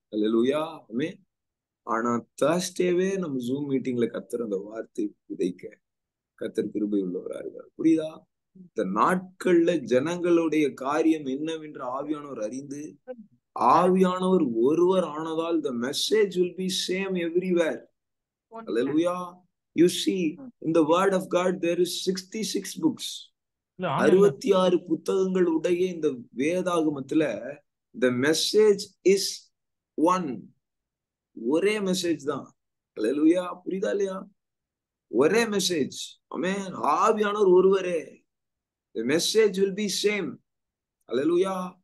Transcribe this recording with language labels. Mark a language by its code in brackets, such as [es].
[ta] அல்லேலூயா, ஆமென். ஆனா தர்ஸ்டேவே நம்ம ஜூம் மீட்டிங்ல கர்த்தர் அந்த வார்த்தை விதைக்க கர்த்தர் கிருபை உள்ளவரா இருக்கார். புரியுதா? இந்த நாட்கள்ல ஜனங்களுடைய காரியம் என்னவென்று ஆவியானவர் அறிந்து, ஆவியானவர் ஒருவர் ஆனதால் [en] the message will be same everywhere. Hallelujah. You see, in the word of God there is 66 books. [ta] 66 புத்தகங்கள் உடைய இந்த வேதாகமத்துல [en] the message is one. [ta] ஒரே மெசேஜ் தான். அல்லேலூயா. புரியுதா இல்லையா? ஒரே மெசேஜ். ஆமென். ஆவியானவர் ஒருவரே. [en] The message will be same. [ta] Hallelujah.